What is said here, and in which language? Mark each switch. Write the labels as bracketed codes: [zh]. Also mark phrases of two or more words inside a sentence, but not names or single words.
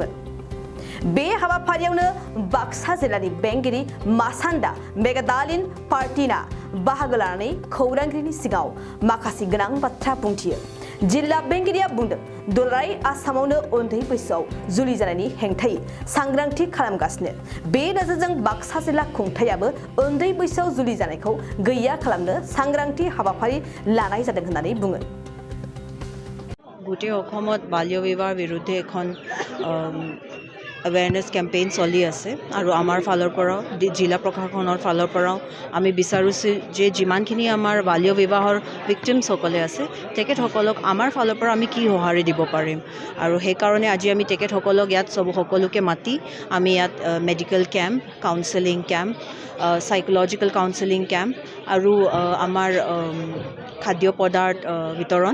[brx] बे हाबाफारियावनो बाक्सा जिल्लानि बेंगिरि मासान्दा मेगादालिन पार्टिना बाहागो लानानै खौरांगिरिनि सिगाङाव माखासे गोनां बाथ्रा बुंथियो। जिल्ला बेंगिरिया बुंदों, दुलाराय आसामावनो उन्दै बैसोआव जुलि जानायनि हेंथायै सांग्रांथि खालामगासिनो। बे नोजोरजों बाक्सा जिल्ला खुंथायाबो उन्दै बैसोआव जुलि जानायखौ गैया खालामनो सांग्रांथि हाबाफारि लानाय जादों होननानै बुङो। [as] গোটেই অসমত বাল্য বিবাহৰ বিৰুদ্ধে এখন [en] awareness campaign [as] চলি আছে আৰু আমাৰ ফালৰ পৰাও জিলা প্ৰশাসনৰ ফালৰ পৰাও আমি বিচাৰিছোঁ যে যিমানখিনি আমাৰ বাল্য বিবাহৰ ভিক্টিমছসকলে আছে তেখেতসকলক আমাৰ ফালৰ পৰা আমি কি সঁহাৰি দিব পাৰিম আৰু সেইকাৰণে আজি আমি তেখেতসকলক ইয়াত সকলোকে মাতি আমি ইয়াত [en] medical camp, counselling camp, psychological counselling camp [as] আৰু আমাৰ খাদ্য পদাৰ্থ বিতৰণ